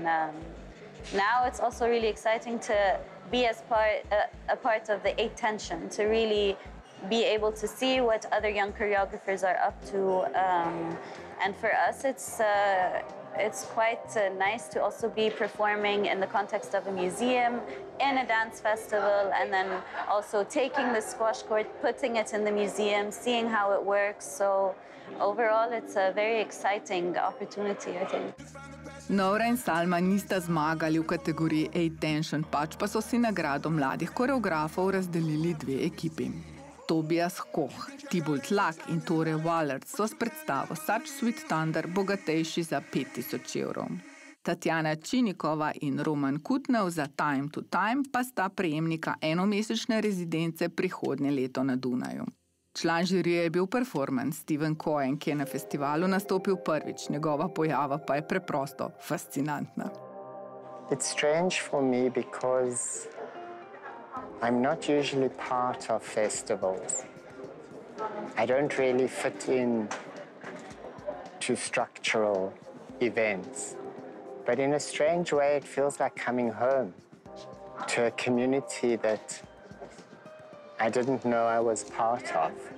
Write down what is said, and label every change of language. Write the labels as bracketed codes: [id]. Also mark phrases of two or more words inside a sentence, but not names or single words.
[en] now it's also really exciting to be as a part of the A-Tension, to really be able to see what other young choreographers are up to, and for us it's quite nice to also be performing in the context of a museum, in a dance festival, and then also taking the squash court, putting it in the museum, seeing how it works. So overall, it's a very exciting opportunity, I think. [sl] Noura in Salma nista zmagali v kategoriji A-Tension, pač pa so si nagrado mladih koreografov razdelili 2 ekipi. Tobias Koch, Thibault Lak in Tore Wallert so s predstavo Such Sweet Thunder bogatejši za 5000 evrov. Tatjana Činikova in Roman Kutnev za Time to Time pa sta prejemnika enomesečne rezidence prihodnje leto na Dunaju. Član žirije je bil performance Steven Cohen, ki je na festivalu nastopil prvič, njegova pojava pa je preprosto fascinantna. [en] It's strange for me because I'm not usually part of festivals. I don't really fit in to structural events. But in a strange way, it feels like coming home to a community that I didn't know I was part of.